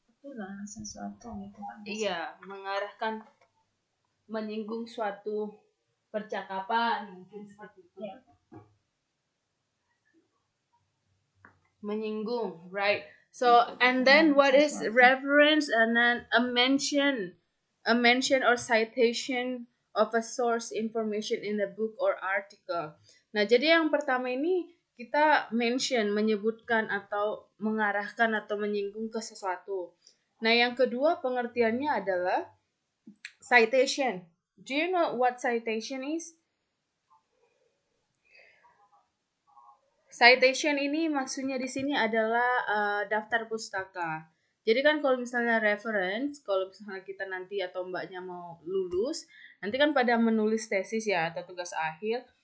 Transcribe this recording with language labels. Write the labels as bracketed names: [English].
[Indonesian] Itulah sesuatu gitu kan. iya, menyinggung suatu percakapan mungkin seperti itu. Ya. Menyinggung, [English] right? So, and then what is reference and then a mention? a mention or citation of a source information in a book or article. [Indonesian] Nah, jadi yang pertama ini kita mention, menyebutkan atau mengarahkan atau menyinggung ke sesuatu. Nah, yang kedua pengertiannya adalah citation. [English] Do you know what citation is? [Indonesian] Citation ini maksudnya di sini adalah daftar pustaka. Jadi kan kalau misalnya reference, kalau misalnya kita nanti atau mbaknya mau lulus, nanti kan pada menulis tesis ya atau tugas akhir.